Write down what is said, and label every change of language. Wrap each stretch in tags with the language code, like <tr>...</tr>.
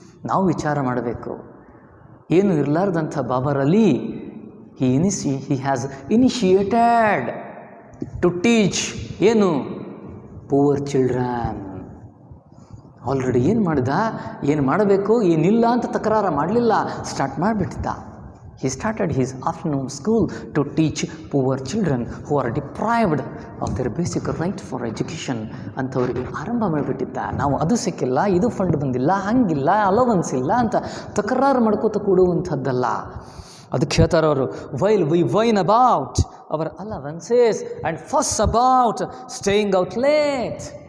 <kn>ನಾವು ವಿಚಾರ ಮಾಡಬೇಕು, ಏನು ಇರಲಾರ್ದಂಥ</kn> <en>Babar Ali he has initiated to teach ಏನು poor children.</en> <kn>ಆಲ್ರೆಡಿ ಏನು ಮಾಡಿದ, ಏನು ಮಾಡಬೇಕು ಏನಿಲ್ಲ ಅಂತ ತಕರಾರು ಮಾಡಲಿಲ್ಲ, start ಮಾಡಿಬಿಟ್ಟಿದ್ದ.</kn> <en>He started his afternoon school to teach poor children who are deprived of their basic right for education</en> <kn>ಅಂಥವರಿಗೆ ಆರಂಭ ಮಾಡಿಬಿಟ್ಟಿದ್ದ. ನಾವು ಅದು ಸಿಕ್ಕಿಲ್ಲ, ಇದು ಫಂಡ್ ಬಂದಿಲ್ಲ, ಹಂಗಿಲ್ಲ, ಅಲವೆನ್ಸ್ ಇಲ್ಲ ಅಂತ ತಕರಾರು ಮಾಡ್ಕೋತ ಕೂಡುವಂಥದ್ದಲ್ಲ. ಅದಕ್ಕೆ ಹೇಳ್ತಾರೆ ಅವರು,</kn> <en>While we whine about our allowances and fuss about staying out late.</en>